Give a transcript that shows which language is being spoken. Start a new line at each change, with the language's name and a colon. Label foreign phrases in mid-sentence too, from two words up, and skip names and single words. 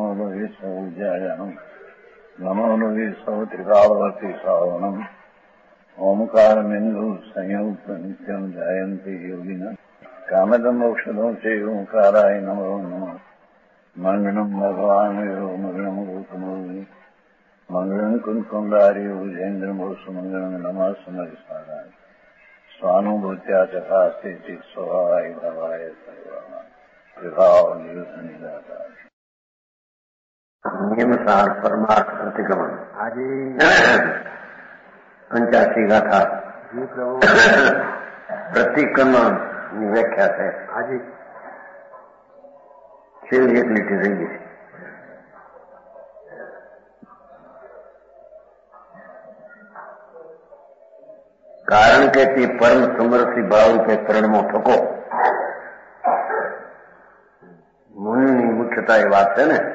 Sanskrit: लोये सौज्यायानम् नमो लोये सौत्रिकालवती सावनम् ओंकारमिन्दु संयुक्त नित्यम् जायन्ति योगिनः कामदम् मोक्षदम् च ओंकाराय नमो नमः मङ्गलम् भगवान् मङ्गलम् गौतमोऽग्नि मङ्गलम् कुन्कुण्डारि उजेन्द्रमोसुमङ्गलम् नमः समरिसाराय स्वानुभूत्या चकास्ते स्वभावाय भवाय
Gujarati: નિયમસાર પરમાર્થ પ્રતિક્રમણ પંચાશી ગાથા પ્રતિક્રમણ ની વ્યાખ્યા છે આજે છેલ્લી એક લીટી રહી ગઈ છે. કારણ કે તે પરમ સમરસી ભાવ રૂપે પરિણમો થકો મુનિની મુખ્યતા એ વાત છે ને.